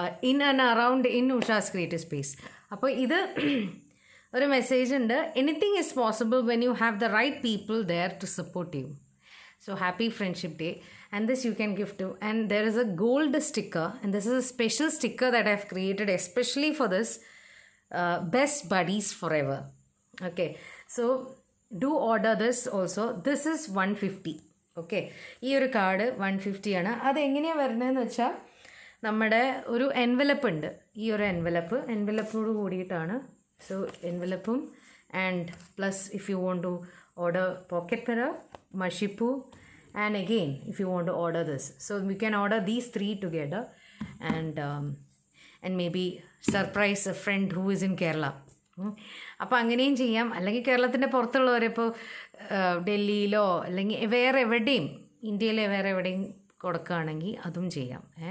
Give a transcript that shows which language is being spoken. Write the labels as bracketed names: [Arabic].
[English] In and around in Usha's creative space. [Malayalam] അപ്പോൾ ഇത് ഒരു മെസ്സേജ് ഉണ്ട്, [English] Anything is possible when you have the right people there to support you. So happy Friendship Day, and this you can gift to. And there is a gold sticker, and this is a special sticker that I've created especially for this Best Buddies Forever. Okay, so do order this also. This is 150. [Malayalam] Okay, ഈ ഒരു card 150 ആണ്. അതെങ്ങനെയാണ് വരുന്നതെന്ന് വെച്ചാൽ നമ്മുടെ ഒരു envelope ഉണ്ട്, ഈ ഒരു എൻവലപ്പോട് കൂടിയിട്ടാണ്. [English] So എൻവലപ്പും and plus if you want to order pocket para, mashipu, and again if you want to order this, so we can order these 3 together and maybe surprise a friend who is in Kerala. [Malayalam] അപ്പോൾ അങ്ങനെയും ചെയ്യാം. അല്ലെങ്കിൽ കേരളത്തിൻ്റെ പുറത്തുള്ളവരിപ്പോൾ ഡൽഹിയിലോ അല്ലെങ്കിൽ വേറെ എവിടെയും ഇന്ത്യയിലെ വേറെ എവിടെയും കൊടുക്കുകയാണെങ്കിൽ അതും ചെയ്യാം.